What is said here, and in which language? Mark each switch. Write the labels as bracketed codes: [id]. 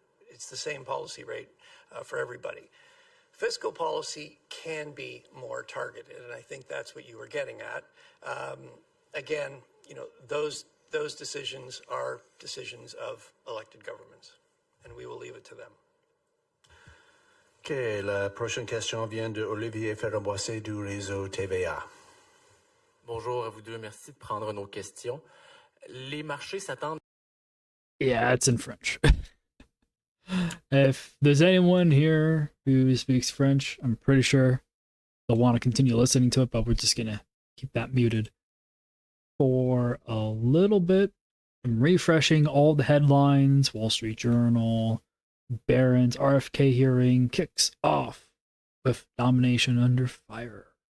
[en] It's the same policy rate for everybody. Fiscal policy can be more targeted, and I think that's what you were getting at. Again, those decisions are decisions of elected governments, and we will leave it to them. [fr] OK, la prochaine question vient de Olivier Ferrand-Boissé du réseau TVA. Bonjour à vous deux, merci de prendre nos questions. Les marchés s'attendent. [en] Yeah, it's in French. If there's anyone here who speaks French, I'm pretty sure they'll want to continue listening to it, but we're just going to keep that muted for a little bit. I'm refreshing all the headlines. Wall Street Journal, Barron's RFK hearing kicks off with nomination under fire.